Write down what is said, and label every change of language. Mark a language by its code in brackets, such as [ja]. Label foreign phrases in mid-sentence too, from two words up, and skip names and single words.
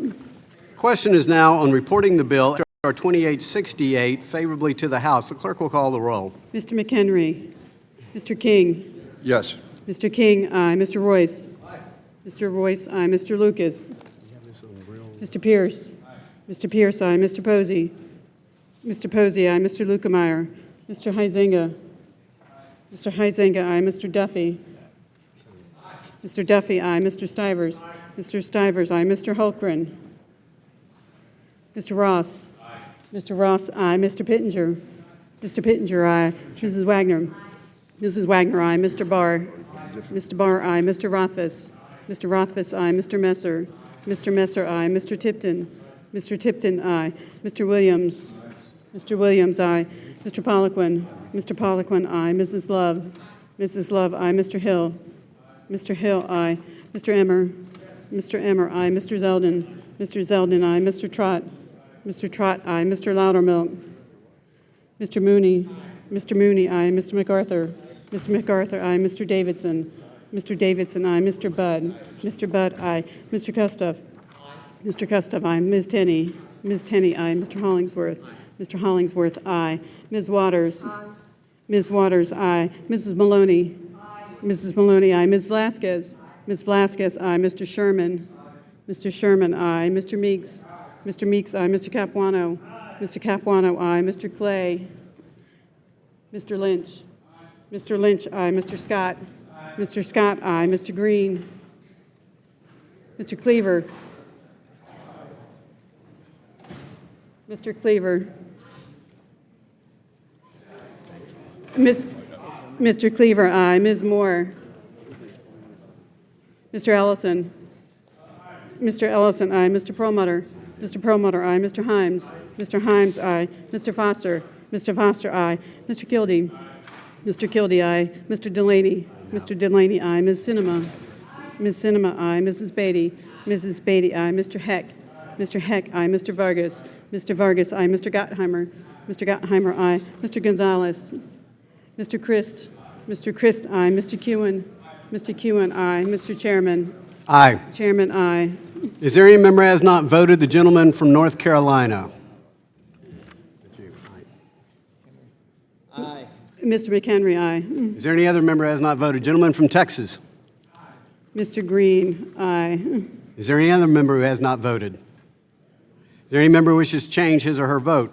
[en] Question is now on reporting the bill, H.R. 2868, favorably to the House. The clerk will call the roll. Mr. McHenry. Mr. King. Yes. Mr. King, aye. Mr. Royce. Mr. Royce, aye. Mr. Lucas. Mr. Pierce. Mr. Pierce, aye. Mr. Posey. Mr. Posey, aye. Mr. Lukemeyer. Mr. Huizenga. Mr. Huizenga, aye. Mr. Duffy. Mr. Duffy, aye. Mr. Stivers. Mr. Stivers, aye. Mr. Holmgren. Mr. Ross. Mr. Ross, aye. Mr. Pittenger. Mr. Pittenger, aye. Mrs. Wagner. Mrs. Wagner, aye. Mr. Barr. Mr. Barr, aye. Mr. Rothfuss. Mr. Rothfuss, aye. Mr. Messer. Mr. Messer, aye. Mr. Tipton. Mr. Tipton, aye. Mr. Williams. Mr. Williams, aye. Mr. Poliquin. Mr. Poliquin, aye. Mrs. Love. Mrs. Love, aye. Mr. Hill. Mr. Hill, aye. Mr. Emmer. Mr. Emmer, aye. Mr. Zeldin. Mr. Zeldin, aye. Mr. Trott. Mr. Trott, aye. Mr. Loudermilk. Mr. Mooney. Mr. Mooney, aye. Mr. MacArthur. Mr. MacArthur, aye. Mr. Davidson. Mr. Davidson, aye. Mr. Budd. Mr. Budd, aye. Mr. Kustoff. Mr. Kustoff, aye. Ms. Tenney. Ms. Tenney, aye. Mr. Hollingsworth. Mr. Hollingsworth, aye. Ms. Waters. Ms. Waters, aye. Mrs. Maloney. Mrs. Maloney, aye. Ms. Vasquez. Ms. Vasquez, aye. Mr. Sherman. Mr. Sherman, aye. Mr. Meeks. Mr. Meeks, aye. Mr. Capuano. Mr. Capuano, aye. Mr. Clay. Mr. Lynch. Mr. Lynch, aye. Mr. Scott. Mr. Scott, aye. Mr. Green. Mr. Cleaver. Mr. Cleaver. Mr. Cleaver, aye. Ms. Moore. Mr. Ellison. Mr. Ellison, aye. Mr. Perlmutter. Mr. Perlmutter, aye. Mr. Himes. Mr. Himes, aye. Mr. Foster. Mr. Foster, aye. Mr. Kildee. Mr. Kildee, aye. Mr. Delaney. Mr. Delaney, aye. Ms. Cinema. Ms. Cinema, aye. Mrs. Beatty. Mrs. Beatty, aye. Mr. Heck. Mr. Heck, aye. Mr. Vargas. Mr. Vargas, aye. Mr. Gottheimer. Mr. Gottheimer, aye. Mr. Gonzalez. Mr. Christ. Mr. Christ, aye. Mr. Kewen. Mr. Kewen, aye. Mr. Chairman. Aye. Chairman, aye. Is there any member who has not voted? The gentleman from North Carolina. Aye. Mr. McHenry, aye. Is there any other member who has not voted? Gentleman from Texas. Mr. Green, aye. Is there any other member who has not voted? Is there any member who wishes to change his or her vote?